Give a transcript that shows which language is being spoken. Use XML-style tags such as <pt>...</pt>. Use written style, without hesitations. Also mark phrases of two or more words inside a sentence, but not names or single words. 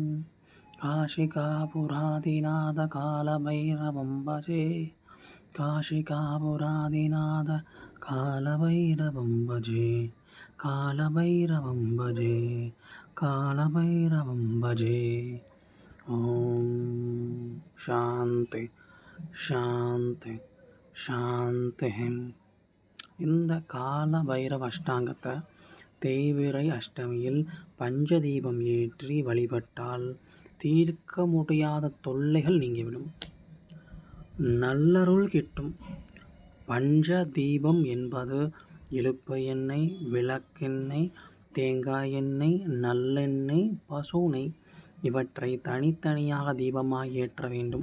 <sa>काशिकापुरादिनाथ कालभैरवं भजे काशिकापुरादिनाथ कालभैरवं भजे कालभैरवं भजे कालभैरवं भजे ओम शांति शांति சாந்திஹிம்.</sa> <ta>இந்த கால பைரவ அஷ்டாங்கத்தை தேய்பிறை அஷ்டமியில் பஞ்சதீபம் ஏற்றி வழிபட்டால் தீர்க்க முடியாத தொல்லைகள் நீங்கிவிடும், நல்லருள் கிட்டும். பஞ்ச தீபம் என்பது இலுப்பை எண்ணெய், விளக்கெண்ணெய், தேங்காய் எண்ணெய், நல்லெண்ணெய், பசு நெய் இவற்றை தனித்தனியாக தீபமாக ஏற்ற வேண்டும்.</ta>